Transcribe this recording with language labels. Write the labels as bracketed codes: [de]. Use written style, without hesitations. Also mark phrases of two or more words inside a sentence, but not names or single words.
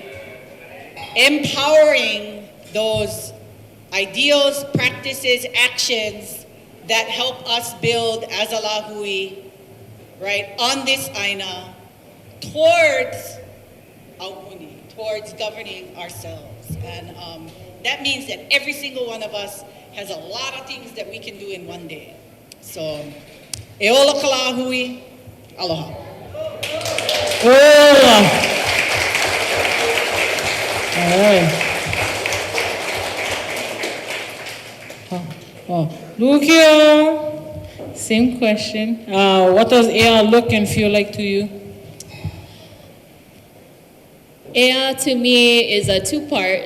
[en] Empowering those ideals, practices, actions that help us build as a lahui, right, on this aina towards aupuni, towards governing ourselves. And that means that every single one of us has a lot of things that we can do in one day. So, [haw] e ola ka lahui, aloha. [en] Hola. All right. Lukia, same question. What does Ea look and feel like to you? Ea to me is a two-part.